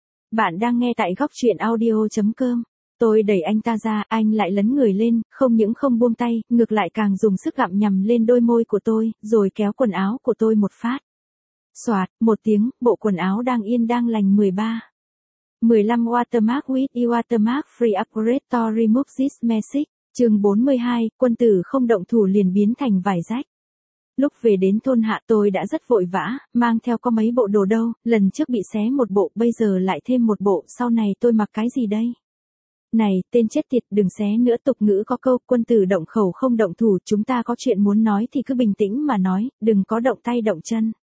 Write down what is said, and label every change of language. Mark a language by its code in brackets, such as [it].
[vi] Bạn đang nghe tại góc truyện audio.com. Tôi đẩy anh ta ra, anh lại lấn người lên, không những không buông tay, ngược lại càng dùng sức gặm nhầm lên đôi môi của tôi, rồi kéo quần áo của tôi một phát. Xoạt, một tiếng, bộ quần áo đang yên đang lành 13. [en] 15 Watermark with Watermark Free Upgrade to Remove This Message. [vi] Chương 42, quân tử không động thủ liền biến thành vải rách. Lúc về đến thôn Hạ tôi đã rất vội vã, mang theo có mấy bộ đồ đâu, lần trước bị xé một bộ, bây giờ lại thêm một bộ, sau này tôi mặc cái gì đây? Này, tên chết tiệt, đừng xé nữa, tục ngữ có câu, quân tử động khẩu không động thủ, chúng ta có chuyện muốn nói thì cứ bình tĩnh mà nói, đừng có động tay động chân.